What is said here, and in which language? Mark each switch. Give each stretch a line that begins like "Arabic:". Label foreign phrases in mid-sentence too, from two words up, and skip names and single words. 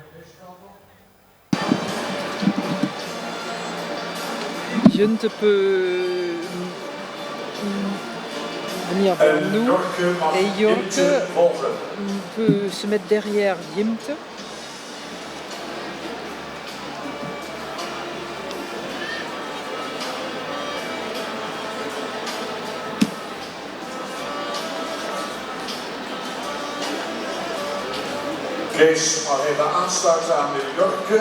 French: Jinte peut venir vers nous et Jorke peut se mettre derrière Jinte.
Dutch: Kees mag even aansluiten aan de Jorke.